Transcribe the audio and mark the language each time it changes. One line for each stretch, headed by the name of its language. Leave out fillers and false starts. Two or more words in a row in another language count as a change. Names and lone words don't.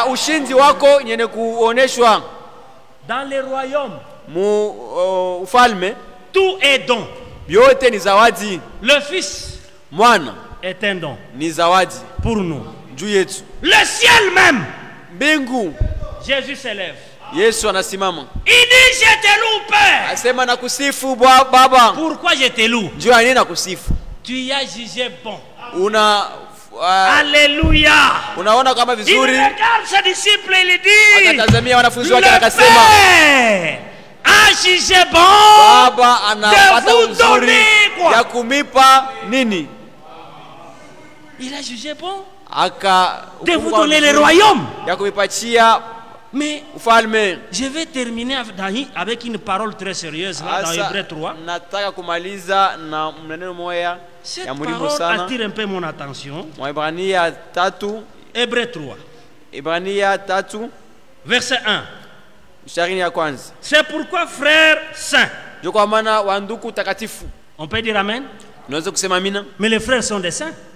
French: Dans les royaumes, tout est don. Le Fils est un don pour nous. Le ciel même, Jésus s'élève.
Swahili: Yesu anasimama.
French: Il dit je te loue Père.
Swahili: Asema nakusifu Baba.
French: Pourquoi je te loue?
Swahili: Juu nini nakusifu?
French: Tu y as jugé bon. Alléluia.
Swahili: Unaona kama vizuri.
French: Il regarde ses disciples et il dit.
Swahili: Akatazamia wanafunzi wake akasema.
French: A jugé bon.
Swahili: Baba anapata uzuri ya kumipa nini?
French: Il a jugé bon. De vous donner le royaume.
Swahili: Ya kumipatia
French: mais
Swahili: ufalme.
French: Je vais terminer avec une parole très sérieuse là, dans Hébreux 3.
Swahili: Nataka kumaliza na maneno moja ya muhimu sana.
French: Cette parole attire un peu mon attention.
Swahili: Waebrania 3.
French: Hébreux 3.
Swahili: Ebrania 3.
French: Verset 1. C'est pourquoi frères saints. On peut dire amen. Mais les frères sont des saints.